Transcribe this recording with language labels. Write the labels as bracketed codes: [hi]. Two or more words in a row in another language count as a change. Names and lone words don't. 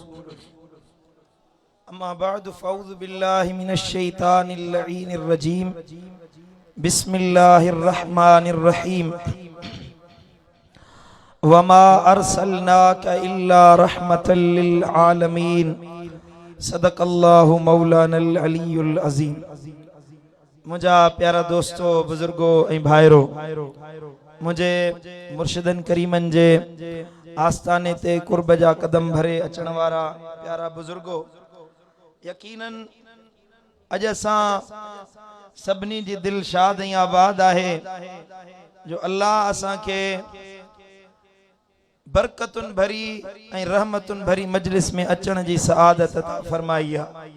[ar] أما بعد فأعوذ بالله من الشيطان اللعين الرجيم. بسم الله الرحمن الرحيم. وما أرسلناك إلا رحمة للعالمين. صدق الله مولانا العلي العظيم. [sd] मुझा प्यारा दोस्तों, बुजुर्गो ऐं भाइरो, मुझे मुर्शिदन करीमन जे आस्थाने ते कुर्ब जा कदम भरे अचण वारा प्यारा बुजुर्गो, यकीनन अज असां सभिनी जी दिल शाद ऐं आबाद आहे जो अल्लाह असां के बरकतुन भरी ऐं रहमतुन भरी मजलिस में अचण जी सआदत अता फरमाई आहे।